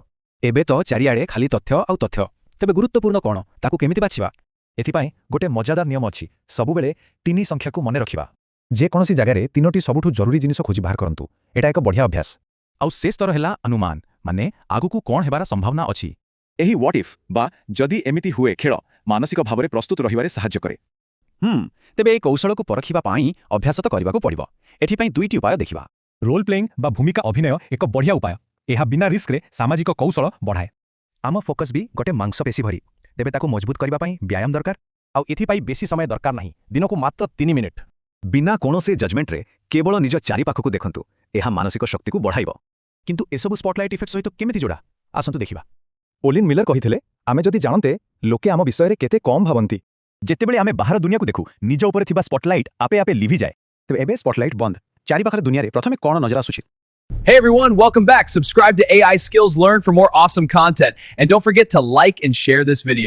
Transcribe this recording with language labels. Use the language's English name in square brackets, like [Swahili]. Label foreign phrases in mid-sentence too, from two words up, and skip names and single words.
[Odia] ଏବେ ତ ଚାରିଆଡେ ଖାଲି ତଥ୍ୟ ଆଉ ତଥ୍ୟ, ତେବେ ଗୁରୁତ୍ୱପୂର୍ଣ୍ଣ କଣ ତାକୁ କେମିତି ବାଛିବା। ଏଥିପାଇଁ ଗୋଟେ ମଜାଦାର ନିୟମ ଅଛି, ସବୁବେଳେ 3 ସଂଖ୍ୟା କୁ ମନେ ରଖିବା। ଯେ କୌଣସି ଜାଗାରେ ତିନୋଟି ସବୁଠୁ ଜରୁରୀ ଜିନିଷ ଖୋଜି ବାହାର କରନ୍ତୁ। ଏଟା ଏକ ବଢ଼ିଆ ଅଭ୍ୟାସ। ଆଉ ସେ ସ୍ତର ହେଲା ଅନୁମାନ, ମାନେ ଆଗକୁ କଣ ହେବାର ସମ୍ଭାବନା ଅଛି। ଏହି [English] what if [Odia] ବା ଯଦି ଏମିତି ହୁଏ ଖେଳ ମାନସିକ ଭାବରେ ପ୍ରସ୍ତୁତ ରହିବାରେ ସହାୟ କରେ। ତେବେ ଏ କୌଶଳ କୁ ପରଖିବା ପାଇଁ ଅଭ୍ୟାସ ତ କରିବାକୁ ପଡ଼ିବ। ଏଥିପାଇଁ ଦୁଇଟି ଉପାୟ ଦେଖିବା। [English] role playing [Odia] ବା ଭୂମିକା ଅଭିନୟ ଏକ ବଢ଼ିଆ ଉପାୟ। ଏହା ବିନା ରିସ୍କ ରେ ସାମାଜିକ କୌଶଳ ବଢ଼ାଏ। ଆମ ଫୋକସ ବି ଗୋଟେ ମାଂସପେଶୀ ଭଳି, ତେବେ ତାକୁ ମଜବୁତ କରିବା ପାଇଁ ବ୍ୟାୟାମ ଦରକାର। ଆଉ ଏଥିପାଇଁ ବେଶି ସମୟ ଦରକାର ନାହିଁ, ଦିନକୁ ମାତ୍ର 3 ମିନିଟ। ବିନା କୌଣସି ଜଜମେଣ୍ଟ ରେ କେବଳ ନିଜ ଚାରି ପାଖକୁ ଦେଖନ୍ତୁ। ଏହା ମାନସିକ ଶକ୍ତି କୁ ବଢ଼ାଇବ। କିନ୍ତୁ ଏସବୁ [English] spotlight effect [Odia] ସହିତ କେମିତି ଯୋଡ଼ା, ଆସନ୍ତୁ ଦେଖିବା। ଓଲିନ ମିଲର କହିଥିଲେ, ଆମେ ଯଦି ଜାଣନ୍ତେ ଲୋକେ ଆମ ବିଷୟ ରେ କେତେ କମ ଭାବନ୍ତି। ଯେତେବେଳେ ଆମେ ବାହାର ଦୁନିଆ କୁ ଦେଖୁ ନିଜ ଉପରେ ଥିବା ସ୍ପଟଲାଇଟ ଆପେ ଆପେ ଲିଭି ଯାଏ। ତେବେ ଏବେ ସ୍ପଟଲାଇଟ ବନ୍ଦ। ଚାରି ପାଖର ଦୁନିଆ ରେ ପ୍ରଥମେ କଣ ନଜର ଆସୁଛି। [English] Hey everyone, welcome back. Subscribe to AI Skills Learn for more awesome content. And don't forget to like and share this video.